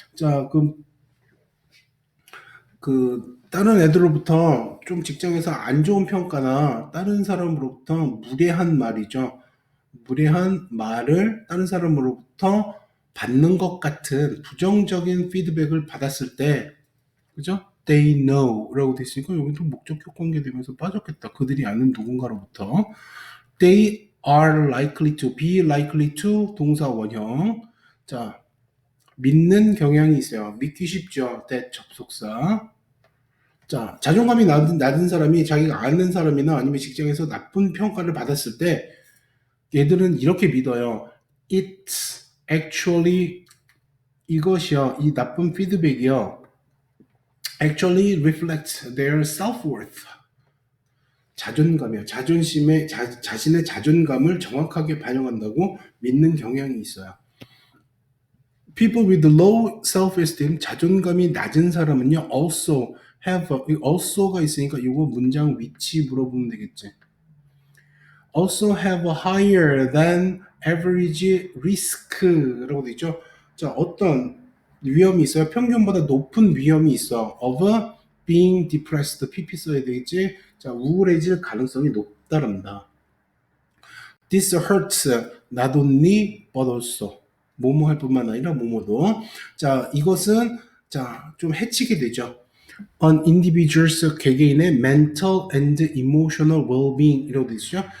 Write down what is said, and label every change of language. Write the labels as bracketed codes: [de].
[ko] 자, 다른 애들로부터 좀 직장에서 안 좋은 평가나 다른 사람으로부터 무례한 말이죠. 무례한 말을 다른 사람으로부터 받는 것 같은 부정적인 피드백을 받았을 때, 그죠? [en] They know [ko] 라고 돼 있으니까 여기도 목적격 관계되면서 빠졌겠다. 그들이 아는 누군가로부터. [en] They are likely to, be likely to 동사 원형. [ko] 자, 믿는 경향이 있어요. 믿기 쉽죠. that 접속사. 자, 자존감이 낮은 사람이 자기가 아는 사람이나 아니면 직장에서 나쁜 평가를 받았을 때 얘들은 이렇게 믿어요. [en] It's actually [ko] 이것이요. 이 나쁜 피드백이요. [en] Actually reflects their self-worth. [ko] 자존감이요. 자신의 자존감을 정확하게 반영한다고 믿는 경향이 있어요. [en] People with low self-esteem, [ko] 자존감이 낮은 사람은요. also가 있으니까 이거 문장 위치 물어보면 되겠지. [en] also have a higher than average risk [ko] 라고 돼 있죠. 자, 어떤 위험이 있어요? 평균보다 높은 위험이 있어. [en] of being depressed. PP [ko] 써야 되겠지. 자, 우울해질 가능성이 높다랍니다. [en] This hurts not only but also. [ko] 뭐뭐 할 뿐만 아니라 뭐뭐도. 자, 이것은 좀 해치게 되죠. [en] on individuals [ko] 개개인의 [en] mental and emotional well-being [ko] 이라고 되어 있죠.